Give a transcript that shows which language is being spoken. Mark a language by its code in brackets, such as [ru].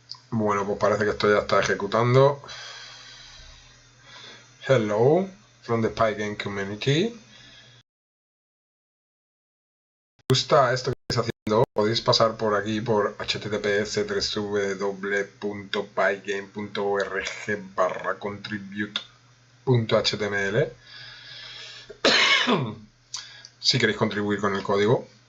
[es] Bueno, pues parece que esto ya está ejecutando. [en] Hello, from the Pygame community. [es] ¿Gusta esto que estáis haciendo? Podéis pasar por aquí por https://pygame.org/contribute.html si queréis contribuir con el código.